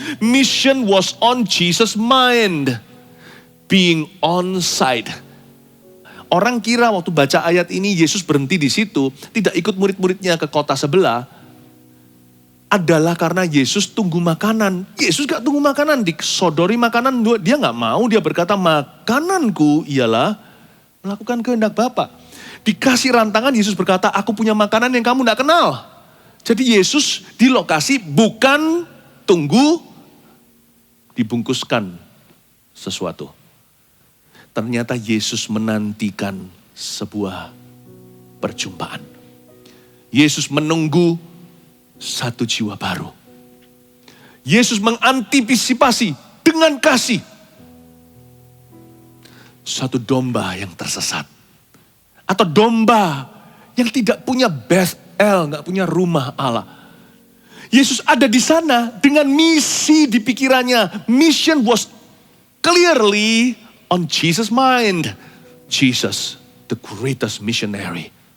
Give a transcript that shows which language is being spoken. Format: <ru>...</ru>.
<en>Mission was on Jesus' mind. Being on site.</en> <id>Orang kira waktu baca ayat ini Yesus berhenti di situ, tidak ikut murid-muridnya ke kota sebelah, adalah karena Yesus tunggu makanan. Yesus gak tunggu makanan, disodori makanan, dia gak mau, dia berkata makananku ialah melakukan kehendak Bapa. Dikasih rantangan, Yesus berkata, aku punya makanan yang kamu gak kenal. Jadi Yesus di lokasi bukan tunggu, dibungkuskan sesuatu. Ternyata Yesus menantikan sebuah perjumpaan. Yesus menunggu satu jiwa baru. Yesus mengantisipasi dengan kasih satu domba yang tersesat. Atau domba yang tidak punya Bethel, gak punya rumah Allah. Yesus ada di sana dengan misi di pikirannya.</id> <en>Mission was clearly on Jesus' mind. Jesus, the greatest missionary.</en>